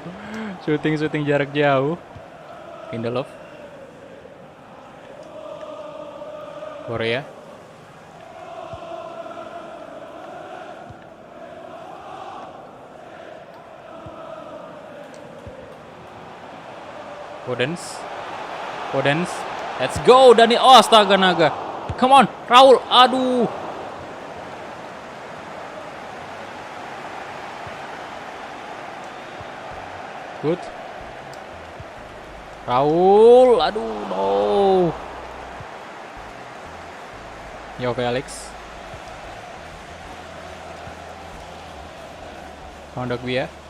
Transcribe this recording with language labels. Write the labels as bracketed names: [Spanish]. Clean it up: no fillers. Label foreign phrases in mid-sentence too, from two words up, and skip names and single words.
[Indonesian] Shooting jarak jauh. Lindelof. Korea. Podence. [English] Let's go Dani. Oh, [Indonesian] astaga naga. [English] Come on, Raul. Aduh. Good. Raul, [Indonesian] aduh, no. [English] Yo Felix. Kondogbia.